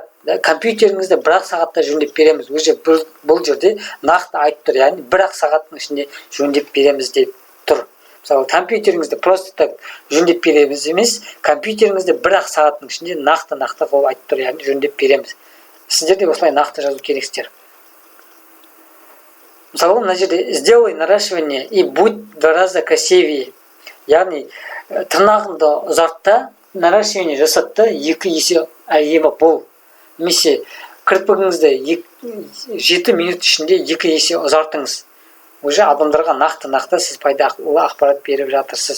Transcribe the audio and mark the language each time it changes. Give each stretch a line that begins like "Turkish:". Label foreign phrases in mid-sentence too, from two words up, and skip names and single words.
Kazakh: Компьютеріңізді бір-ақ сағатта жөндеп береміз. Уже бұл жерде нақты айтып тұр, яғни бір-ақ сағаттың ішінде жөндеп береміз деп тұр. Мысалы компьютеріңізді
Russian: просто так
Kazakh: жөндеп береміз емес, компьютеріңізді бір-ақ сағаттың ішінде нақты қылып айтып тұр, яғни жөндеп береміз. Сіздер де осылай нақты жазу керексіздер. Мысалы мына жерде
Russian: сделай наращивание и будь в 2 раза красивее.
Kazakh: Яғни тырнағыңды ұзартта, наращивание жасатта 2 есе әдемі бол. Немесе кірпігіңізді 7 минут ішінде 2 есе ұзартыңыз. Уже адамдарға нақты сіз пайдалы ақпарат беріп жатырсыз.